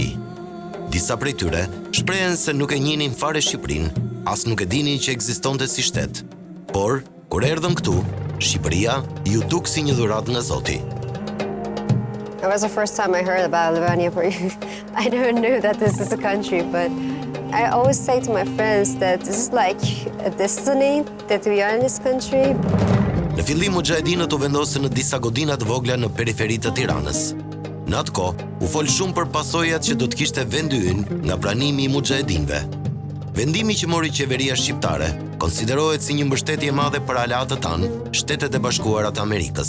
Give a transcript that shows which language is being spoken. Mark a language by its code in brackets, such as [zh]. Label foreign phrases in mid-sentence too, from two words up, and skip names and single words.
[sq] Disa prej tyre shprehen se nuk e njihnin fare Shqipërinë, as nuk e dinin që ekzistonte si shtet. Por, kur erdhën këtu, Shqipëria ju duk si një dhuratë nga Zoti. [en] It was the first time I heard about Albania. I never knew that this is a country, but I always say to my friends that this is like a destiny that we are in this country. [sq] Në fillim muxhahedinët u vendosën në disa godina të vogla në periferi të Tiranës. Në atë kohë, u fol shumë për pasojat që do të kishte vendi ynë nga pranimi i muxhahedinëve. Vendimi që mori qeveria shqiptare konsiderohet si një mbështetje e madhe për aleatët tanë, Shtetet e Bashkuara të Amerikës.